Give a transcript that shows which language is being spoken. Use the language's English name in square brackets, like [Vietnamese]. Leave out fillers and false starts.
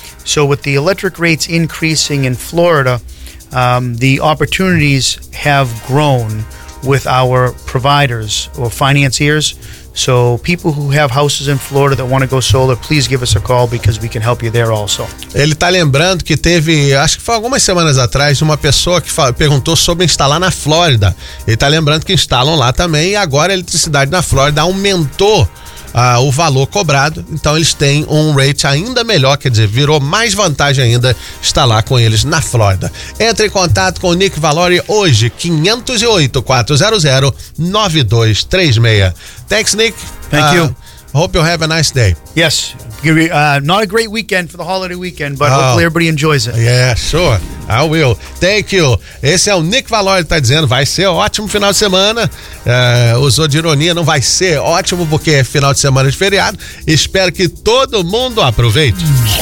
[English] So with the electric rates increasing in Florida, the opportunities have grown with our providers or financiers. So people who have houses in Florida that want to go solar, please give us a call because we can help you there also. [Portuguese] Ele tá lembrando que teve, acho que foi algumas semanas atrás, uma pessoa que perguntou sobre instalar na Flórida. Ele tá lembrando que instalam lá também e agora a eletricidade na Flórida aumentou o valor cobrado. Então eles têm um rate ainda melhor, quer dizer, virou mais vantagem ainda instalar com eles na Flórida. Entre em contato com o Nick Valori hoje, 508-400-9236. [English] Thanks, Nick. Thank you. Hope you have a nice day. Yes. Not a great weekend for the holiday weekend, but hopefully everybody enjoys it. Yeah, sure. I will. Thank you. [Portuguese] Esse é o Nick Valori que está dizendo, vai ser ótimo final de semana. Usou de ironia, não vai ser ótimo porque é final de semana de feriado. Espero que todo mundo aproveite.